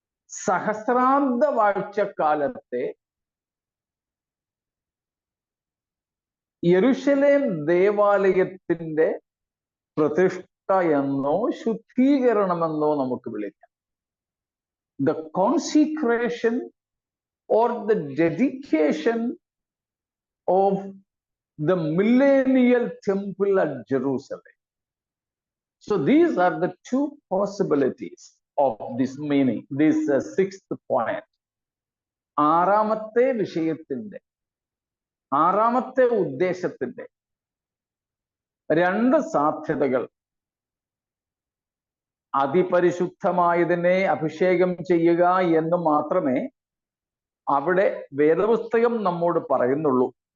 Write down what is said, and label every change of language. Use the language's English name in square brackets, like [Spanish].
[Malayalam] സഹസ്രാബ്ദ വാഴ്ചക്കാലത്തെ യെരൂശലേം ദേവാലയത്തിന്റെ പ്രതിഷ്ഠ എന്നോ ശുദ്ധീകരണമെന്നോ നമുക്ക് വിളിക്കാം. [English] The consecration or the dedication of the millennial temple at Jerusalem. So these are the 2 possibilities of this meaning, this 6th point. [Malayalam] ആറാമത്തെ വിഷയത്തിന്റെ, ആറാമത്തെ ഉദ്ദേശത്തിന്റെ 2 സാധ്യതകൾ അതിപരിശുദ്ധമായതിനെ അഭിഷേകം ചെയ്യുക എന്ന് മാത്രമേ അവിടെ വേദപുസ്തകം നമ്മോട് പറയുന്നുള്ളൂ.